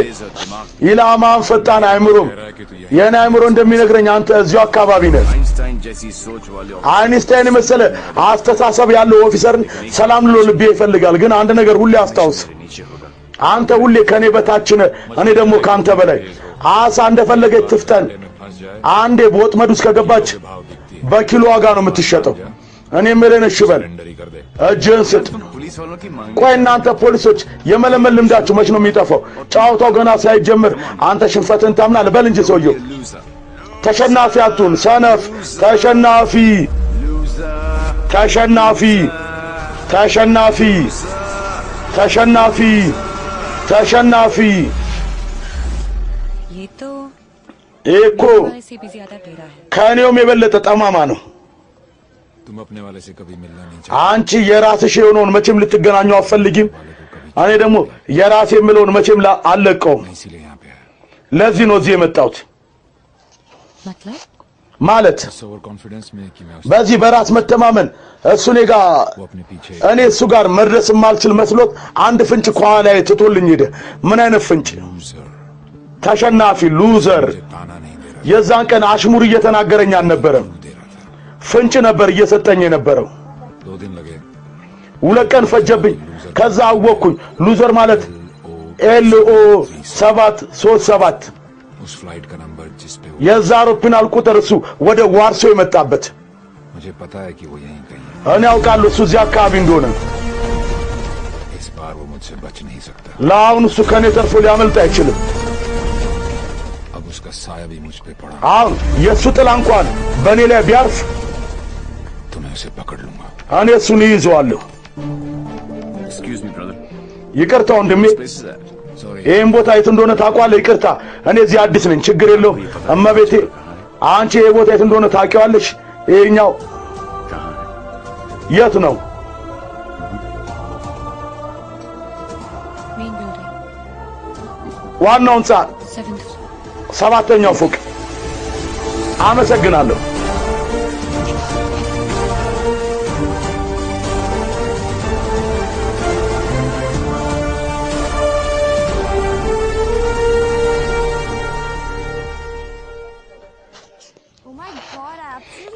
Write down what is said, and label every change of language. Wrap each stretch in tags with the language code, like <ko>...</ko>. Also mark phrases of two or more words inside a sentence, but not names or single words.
<am>ኢላማን ፈጣን አይምሮም የኔ አይምሮ እንደሚነግረኝ አንተ እዚሁ አካባቢ ነህ። አይንስታይን መሰለ አስተሳሰብ ያለው ኦፊሰርን ሰላም ልሎ ልቤ ይፈልጋል። ግን አንድ ነገር ሁሌ አስታውስ፣ አንተ ሁሌ ከኔ በታች ነህ፣ እኔ ደግሞ ካንተ በላይ። አሳ እንደፈለገች ትፍጠን፣ አንዴ በወጥመድ ውስጥ ከገባች በኪሎ ዋጋ ነው የምትሸጠው። እኔ ምንን ሽበል</am> <hi>सरेंडर ही कर दे</hi> <am>እጅን ስጥ</am> <hi>पुलिस वालों की मांग</hi> <am>ቆይ እናንተ ፖሊሶች የመለመል ልምዳችሁ መች ነው የሚጠፋው ጫውታው ገና ሳይጀምር አንተ ሽንፈትን ታምናለህ በል እንጂ ሰውየው</am> <hi>लूजर</hi> <am>ተሸናፊ አትሁን ሰነፍ ተሸናፊ ተሸናፊ ተሸናፊ ተሸናፊ ተሸናፊ</am> <hi>ये तो</hi> <am>እኮ</am> <hi>से भी ज्यादा टेढ़ा है</hi> <am>ከኔውም የበለጠ ጠማማ ነው</am> <hi>तुम अपने वाले से कभी मिलना नहीं</hi> <am>አንቺ የራስሽ የሆነውን መቼም ልትገናኙ አትፈልጊም እኔ ደግሞ የራሴ የምለውን መቼም አልለቀውም</am> <hi>चाहते इसीलिए यहाँ पे आया</hi> <am>ለዚህ ነው እዚህ የመጣሁት</am> <hi>मतलब</hi> <am>ማለት</am> <hi>इस</hi> <en>over confidence</en> <hi>में कि मैं</hi> <am>በዚህ በራስ መተማመን እሱ እኔ ጋር</am> <hi>वो अपने पीछे</hi> <am>እኔ እሱ ጋር መድረስ የማልችል መስሎት አንድ ፍንጭ ከኋላዬ ትቶልኝ ሄደ ምን አይነት ፍንጭ</am> <hi>लूजर</hi> <am>ተሸናፊ ሉዘር</am> <hi>मुझे ताना नहीं दे रहा</hi> <am>የዛን ቀን አሽሙር እየተናገረኝ አልነበረም</am> <hi>दे रहा था</hi> <am>ፍንጭ ነበር እየሰጠኝ የነበረው</am> <hi>2 दिन लगे</hi> <am>ሁለት ቀን ፈጀብኝ ከዛ አወቅኩኝ ሉዘር ማለት LO 737</am> <hi>उस फ्लाइट का नंबर जिस पे वो</hi> <am>የዛ አውሮፕላን ቁጥር እሱ ወደ ዋርሶ የመጣበት</am> <hi>मुझे पता है कि वो यहीं कहीं है</hi> <am>እኔ አውቃለሁ እሱ እዚህ አካባቢ እንደሆነ</am> <hi>इस बार वो मुझसे बच नहीं सकता</hi> <am>ለአሁን እሱ ከኔ ተርፎ ሊያመልጥ አይችልም</am> <hi>अब उसका साया भी मुझ पे पड़ा</hi> <am>አሁን የእሱ ጥላ እንኳን በእኔ ላይ ቢያርፍ</am> <hi>तो मैं उसे पकड़ लूंगा</hi> <am>እኔ እሱን ይይዘዋለሁ</am> <en>Excuse me, brother.</en> <am>ይቅርታ ወንድሜ</am> <en>This is that.</en> <hi>सॉरी</hi> <am>ይህን ቦታ የት እንደሆነ ታውቀዋለህ ይቅርታ እኔ እዚህ አዲስ ነኝ ችግር የለውም እመቤቴ አንቺ ይህ ቦታ የት እንደሆነ ታውቂዋለሽ ይሄኛው</am> <hi>कहाँ है?</hi> <am>የት ነው</am> <hi>मेन बिल्डिंग</hi> <am>ዋናው ህንጻ 7th 7ኛው ፎቅ አመሰግናለሁ</am> <en>Oh my God, I absolutely</en>